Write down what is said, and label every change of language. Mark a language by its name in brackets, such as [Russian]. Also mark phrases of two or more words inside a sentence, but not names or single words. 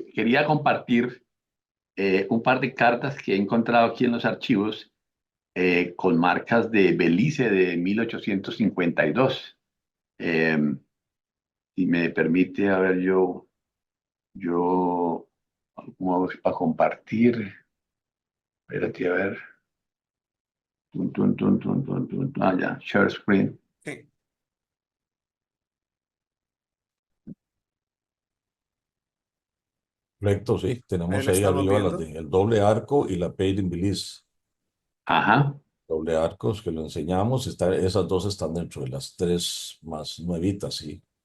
[Spanish] Quería compartir un par de cartas que he encontrado aquí en los archivos con marcas de Belice de 1852. Eh, si me permite, a ver, yo, ¿cómo hago para compartir? Espérate, a ver. Tun, tun, tun, tun, tun, tun. Ah, ya, [English] share screen. [Spanish] Sí, Correcto, sí. ahí Tenemos lo ahí estamos arriba las viendo. del doble arco y la [English] Paid in Belize. [Spanish] Ajá. Doble arcos que lo enseñamos, esas dos están dentro de las tres más nuevitas, sí.